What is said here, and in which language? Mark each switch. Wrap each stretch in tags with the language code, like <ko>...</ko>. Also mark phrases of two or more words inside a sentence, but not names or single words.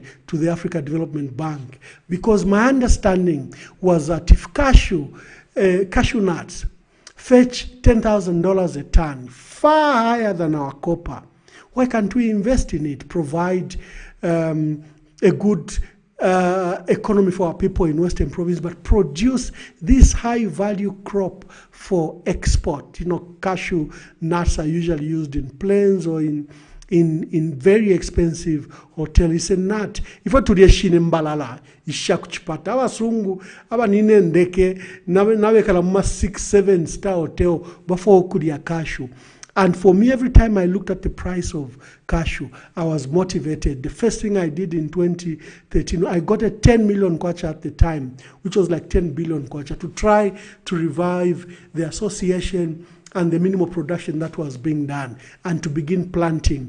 <en>to the Africa Development Bank, because my understanding was that if cashew nuts fetch $10,000 a ton, far higher than our copper, why can't we invest in it, provide a good economy for our people in Western Province, but produce this high-value crop for export? Cashew nuts are usually used in planes or in very expensive hotel. It's a nut.</en> <bem>Ifo tulie shine mbalala isha kuchipata abasungu abanine ndeke nabekala mu 6-7</bem> <en>star hotel before</en> <bem>okulia cashew.</bem> <en>And for me, every time I looked at the price of cashew, I was motivated. The first thing I did in 2013, I got a 10 million kwacha at the time, which was like 10 billion kwacha, to try to revive the association and the minimum production that was being done, and to begin planting.</en>